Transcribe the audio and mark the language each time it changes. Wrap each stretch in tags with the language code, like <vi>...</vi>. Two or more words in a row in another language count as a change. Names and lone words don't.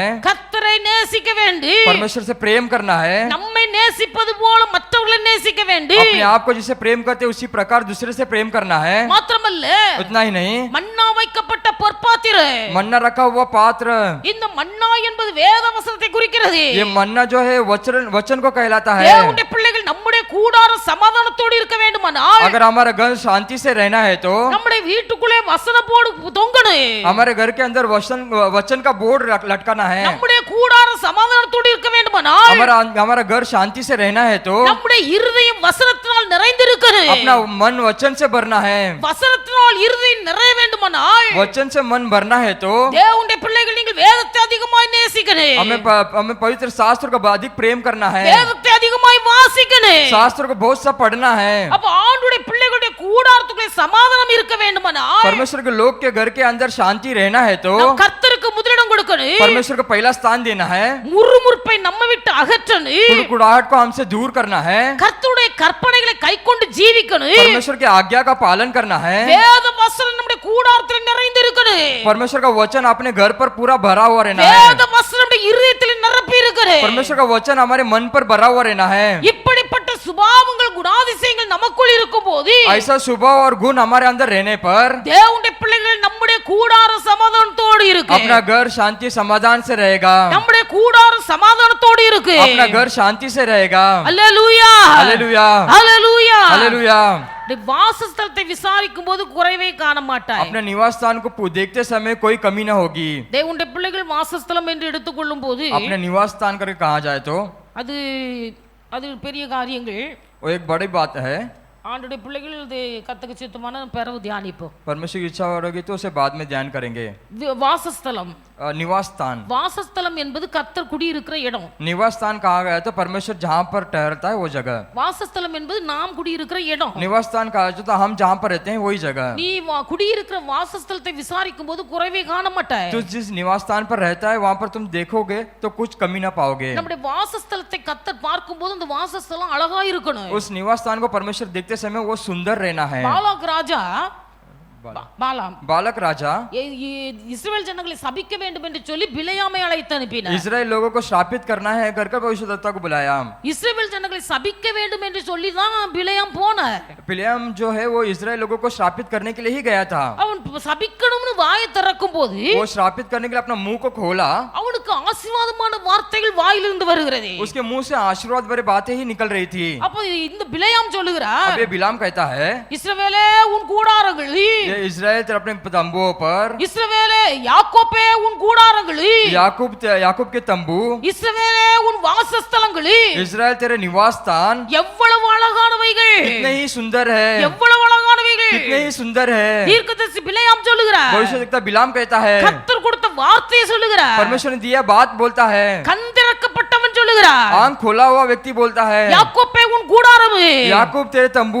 <ta>கர்த்தரை நேசிக்க வேண்டி,</ta> <hi>परमेश्वर से प्रेम करना है,</hi> <ta>நம்மை நேசிப்பது போல மற்றவர்களை நேசிக்க வேண்டி,</ta> <hi>अपने आप को जिसे प्रेम करते उसी प्रकार दूसरे से प्रेम करना है।</hi> <ta>மாத்திரமல்ல</ta> <hi>उतना ही नहीं,</hi> <ta>மன்னா வைக்கப்பட்ட பொற்பாத்திர,</ta> <hi>मन्ना रखा हुआ पात्र,</hi> <ta>இந்த மன்னா என்பது வேத வசனத்தை குறிக்கிறது.</ta> <hi>ये मन्ना जो है वचन को कहलाता है।</hi> <ta>தேவனுடைய பிள்ளைகள் நம்முடைய கூடார சமாதானத்தோடு இருக்க வேண்டுமானால்,</ta> <hi>अगर हमारा घर शांति से रहना है तो</hi> <ta>நம்முடைய வீட்டுக்குள்ளே வசன போர்டு தொங்கணும்.</ta> <hi>हमारे घर के अंदर वचन का बोर्ड लटकाना है।</hi> <ta>நம்முடைய கூடார சமாதானத்தோடு இருக்க வேண்டுமானால்,</ta> <hi>हमारा घर शांति से रहना है तो</hi> <ta>நம்முடைய இருதயம் வசனத்தினால் நிறைந்திருக்கணும்.</ta> <hi>अपना मन वचन से भरना है।</hi> <ta>வசனத்தினால் இருதயம் நிறைய வேண்டுமானால்,</ta> <hi>वचन से मन भरना है तो</hi> <ta>தேவனுடைய பிள்ளைகள் நீங்கள் வேதத்தை அதிகமாய் நேசிக்கணும்.</ta> <hi>हमें पवित्र शास्त्र को अधिक प्रेम करना है,</hi> <ta>வேதத்தை அதிகமாய் வாசிக்கணும்.</ta> <hi>शास्त्र को बहुत सा पढ़ना है।</hi> <ta>அப்ப ஆண்டுடைய பிள்ளைகளுடைய கூடாரத்துக்குள்ளே சமாதானம் இருக்க வேண்டுமானால்,</ta> <hi>परमेश्वर के लोग के घर के अंदर शांति रहना है तो</hi> <ta>நாம் கர்த்தருக்கு முதலிடம் கொடுக்கணும்.</ta> <hi>परमेश्वर को पहला स्थान देना है,</hi> <ta>முறுமுறுப்பை நம்ம விட்டு அகற்றணும்.</ta> <hi>कुड़कुड़ाहट को हमसे दूर करना है,</hi> <ta>கர்த்தருடைய கற்பனைகளை கைக்கொண்டு ஜீவிக்கணும்.</ta> <hi>परमेश्वर की आज्ञा का पालन करना है,</hi> <ta>வேத வசனம் நம்முடைய கூடாரத்தில் நிறைந்து இருக்கணும்.</ta> <hi>परमेश्वर का वचन अपने घर पर पूरा भरा हुआ रहना है,</hi> <ta>வேத வசனம் நம்முடைய இருதயத்தில் நிரப்பி இருக்கணும்.</ta> <hi>परमेश्वर का वचन हमारे मन पर भरा हुआ रहना है।</hi> <ta>இப்படிப்பட்ட சுபாவங்கள் குணாதிசயங்கள் நமக்குள் இருக்கும்போது,</ta> <hi>ऐसा स्वभाव और गुण हमारे अंदर रहने पर</hi> <ta>தேவனுடைய பிள்ளைகள் நம்முடைய கூடார சமாதானத்தோடு இருக்கு.</ta> <hi>अपना घर शांति समाधान से रहेगा,</hi> <ta>நம்முடைய கூடார சமாதானத்தோடு இருக்கு.</ta> <hi>अपना घर शांति से रहेगा।</hi> <ta>அல்லேலூயா,</ta> <hi>हालेलुया,</hi> <ta>அல்லேலூயா.</ta> <hi>हालेलुया।</hi> <ta>வாசஸ்தலத்தை விசாரிக்கும் போது குறைவே காண மாட்டாய்.</ta> <hi>अपने निवास स्थान को देखते समय कोई कमी न होगी।</hi> <ta>தேவனுடைய பிள்ளைகள் வாசஸ்தலம் என்று எடுத்துக்கொள்ளும் போது</ta> <hi>अपने निवास स्थान करके कहा जाए तो</hi> <ta>அது அது பெரிய காரியங்கள்.</ta> <hi>वो एक बड़ी बात है।</hi> <ta>ஆண்டுடைய பிள்ளைகள் இது கத்துக்கு சித்தமான பிறகு தியானிப்போம்.</ta> <hi>परमेश्वर की इच्छा होगी तो उसे बाद में ध्यान करेंगे।</hi> <ta>வாசஸ்தலம்,</ta> <hi>निवास स्थान,</hi> <ta>வாசஸ்தலம் என்பது கர்த்தர் குடியிருக்கிற இடம்.</ta> <hi>निवास स्थान कहा गया तो परमेश्वर जहाँ पर ठहरता है वो जगह।</hi> <ta>வாசஸ்தலம் என்பது நாம் குடியிருக்கிற இடம்.</ta> <hi>निवास स्थान कहा जाए तो हम जहाँ पर रहते हैं वही जगह।</hi> <ta>நீ குடியிருக்கிற வாசஸ்தலத்தை விசாரிக்கும் போது குறைவே காண மாட்டாய்.</ta> <hi>तो जिस निवास स्थान पर रहता है वहाँ पर तुम देखोगे तो कुछ कमी ना पाओगे।</hi> <ta>நம்முடைய வாசஸ்தலத்தை கர்த்தர் பார்க்கும்போது அந்த வாசஸ்தலம் அழகா இருக்கணும்.</ta> <hi>उस निवास स्थान को परमेश्वर देखते समय वो सुंदर रहना है।</hi> <ta>பாலாக் ராஜா, பாலாம்</ta> <hi>बालक राजा</hi> <ta>இஸ்ரவேல் ஜனங்களை சபிக்க வேண்டும் என்று சொல்லி பிலேயாமை அழைத்து அனுப்பினார்.</ta> <hi>इस्राएल लोगों को श्रापित करना है कर भविष्यद्वक्ता को बुलाया।</hi> <ta>இஸ்ரவேல் ஜனங்களை சபிக்க வேண்டும் என்று சொல்லி தான் பிலேயாம் போனார்.</ta> <hi>बिलेयाम जो है वो इस्राएल लोगों को श्रापित करने के लिए ही गया था।</hi> <ta>அவன் சபிக்கணும்னு வாயை திறக்கும் போது</ta> <hi>वो श्रापित करने के लिए अपना मुंह को खोला,</hi> <ta>அவனுக்கு ஆசீர்வாதமான வார்த்தைகள் வாயிலிருந்து வருகிறது.</ta> <hi>उसके मुंह से आशीर्वाद भरे बातें ही निकल रही थी।</hi> <ta>அப்போ இந்த பிலேயாம் சொல்லுகிறார்,</ta> <hi>अब ये बिलाम कहता है,</hi> <ta>இஸ்ரவேலே உன் கூடாரங்கள்,</ta> <hi>ये इस्राएल तेरे अपने तंबुओं पर,</hi> <ta>இஸ்ரவேலே யாக்கோபே உன் கூடாரங்கள்,</ta> <hi>याकूब के तंबू,</hi> <ta>இஸ்ரவேலே உன் வாசஸ்தலங்கள்,</ta> <hi>इस्राएल तेरे निवास स्थान</hi> <ta>எவ்வளவு அழகானவைகள்,</ta> <hi>कितने ही सुंदर है,</hi> <ta>எவ்வளவு அழகானவைகள்.</ta> <hi>कितने ही सुंदर है।</hi> <ta>தீர்க்கதரிசி பிலேயாம் சொல்லுகிறார்,</ta> <hi>भविष्यद्वक्ता बिलाम कहता है,</hi> <ta>கர்த்தர் கொடுத்த வார்த்தையை சொல்லுகிறார்.</ta> <hi>परमेश्वर ने दिया बात बोलता है,</hi> <ta>கண் திறக்கப்பட்டவன் சொல்லுகிறார்,</ta> <hi>आंख खोला हुआ व्यक्ति बोलता है,</hi> <ta>யாக்கோபே உன் கூடாரம்,</ta> <hi>याकूब तेरे तंबू,</hi>